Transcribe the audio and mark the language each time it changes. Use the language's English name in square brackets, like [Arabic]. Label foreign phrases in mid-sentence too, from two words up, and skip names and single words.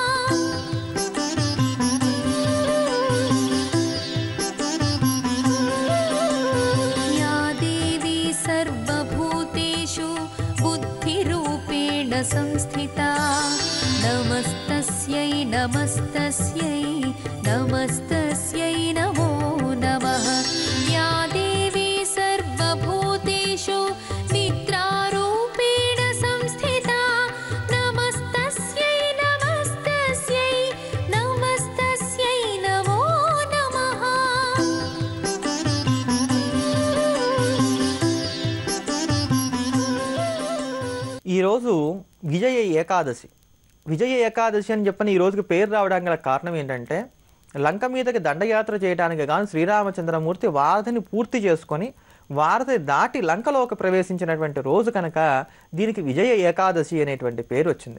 [Sanskrit] या देवी सर्वभूतेषु बुद्धिरूपेण संस्थिता नमस्तस्यै नमस्तस्यै नमस्तस्यै नमो नमः। या देवी सर्वभूतेषु निद्रारूपेण संस्थिता नमस्तस्यै नमस्तस्यै नमस्तस्यै नमो नमः। [Telugu] ఈరోజు విజయ ఏకాదశి. విజయ ఏకాదశి అని చెప్పని ఈ రోజుకి పేరు రావడానికి గల కారణం ఏంటంటే, లంక మీదకి దండయాత్ర చేయడానికి గాను శ్రీరామచంద్రమూర్తి వారధిని పూర్తి చేసుకొని వారధి దాటి లంకలోకి ప్రవేశించినటువంటి రోజు కనుక దీనికి విజయ ఏకాదశి అనేటువంటి పేరు వచ్చింది.